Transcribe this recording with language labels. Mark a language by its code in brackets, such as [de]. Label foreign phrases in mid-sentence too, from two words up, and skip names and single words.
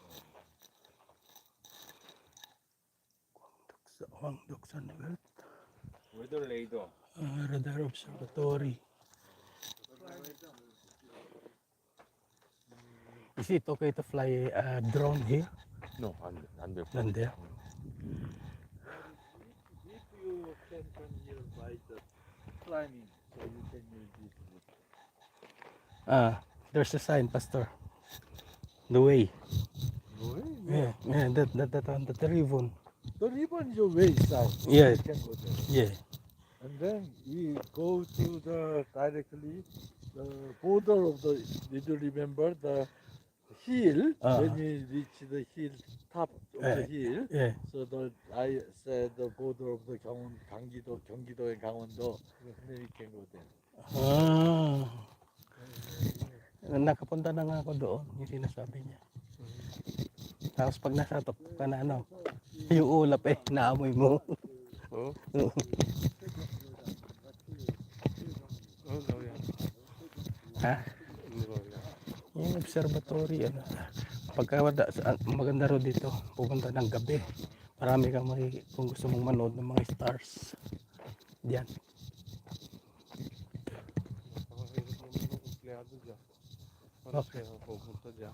[en] Wangdoksan Welt, Weather radar. Radar Observatory. Is it okay to fly a drone here? No, [ko] 안 돼. [en] None there? if you can come here by the climbing, so you can use this route. There's a sign, Pastor. The way. Way? Yeah, yeah, that on the ribbon. The ribbon is a way sign. Yeah. You can go there. Yeah. And then we go to the directly the border of the. Did you remember the hill? When you reach the hill top of the hill, Yeah. so I said the border of the 경기도 and 강원도. And then we can go there. [tl] Nakapunta na nga ako doon, yung sinasabi niya. Tapos pag nasa top ka na ano, yung ulap naamoy mo. [ko] 어? 나오야. [tl] Ha? [ko] 나오야. [tl] Yung observatory, pagka maganda ro dito, pupunta ng gabi. Marami kang kung gusto mong manood ng mga stars. Diyan. Okay. Pupunta dyan.